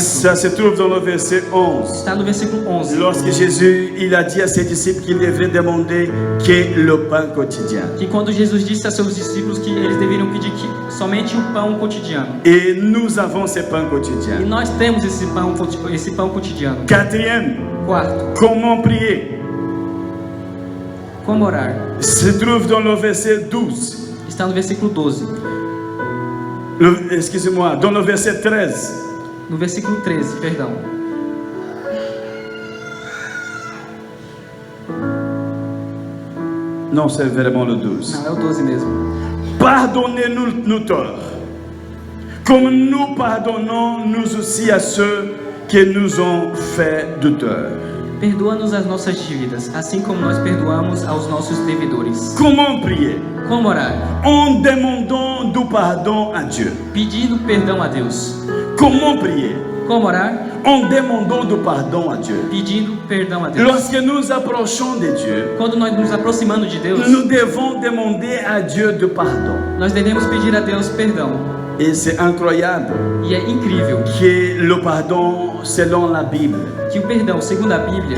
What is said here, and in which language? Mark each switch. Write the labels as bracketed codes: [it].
[fr] ça se trouve dans le verset 11. [pt] está no versículo 11. [fr] Lorsque Jésus il a dit à ses disciples qu'il devrait demander que le pain quotidien. [pt] Que quando Jesus disse a seus discípulos que eles deveriam pedir somente o pão cotidiano. [fr] Et nous avons ce pain [pt] E [fr] quotidien. [pt] nós temos esse pão cotidiano. [fr] Quatrième, [pt] Quarto, [fr] comment prier? [pt] como orar? [fr] Se trouve dans le verset 12. [pt] Está no versículo 12. [fr] Excusez-moi, dans le verset 13. [pt] No versículo 13, perdão. [fr] Non, c'est vraiment le 12. [pt] Não, é o 12 mesmo. [fr] Pardonnez-nous nos torts, comme nous pardonnons nous aussi à ceux qui nous ont fait du tort. [pt] Perdoa-nos as nossas dívidas, assim como nós perdoamos aos nossos devedores. [fr] Comment prier? [pt] Como orar? [fr] En demandant du pardon à Dieu. [pt] Pedindo perdão a Deus. [fr] Comment prier? [pt] Como orar? [fr] En demandant du pardon à Dieu. [pt] Pedindo perdão a Deus. [fr] Lorsque nous approchons de Dieu, [pt] Quando nós nos aproximando de Deus, [fr] nous devons demander à Dieu du pardon. [pt] nós devemos pedir a Deus perdão. [fr] Et c'est incroyable [pt] E é incrível [fr] que le pardon, selon la Bible, [pt] que o perdão, segundo a Bíblia,